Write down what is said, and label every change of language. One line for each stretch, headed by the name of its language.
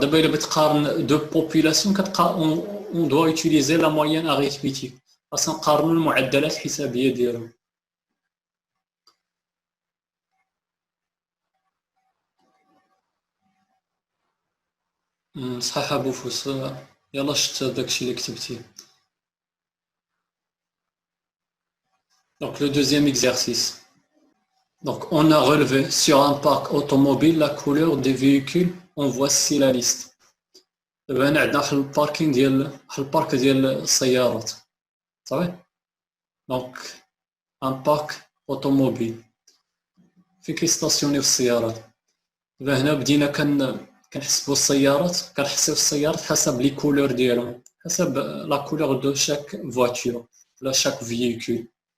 Arabic: دابا الا بتقارن دو بوبولاسيون
French: on doit utiliser la moyenne arithmétique
Arabic: باش نقارنوا المعدلات الحسابيه ديالهم. صحيح ابو فوس يلا شت داكشي اللي كتبتي.
French: Donc le deuxième exercice. Donc on a relevé sur un parc automobile la couleur des véhicules. On voici la liste.
Arabic: دابا هنا عندنا واحد الباركينغ ديال البارك ديال السيارات صافي. دونك ان بارك اوتوموبيل فين كيستاسيونيو السيارات. دابا هنا بدينا كنحسبوا السيارات كنحسبوا السيارات حسب لي كولور ديالهم حسب لا كولور دو شاك فواتور ولا شاك فييكول.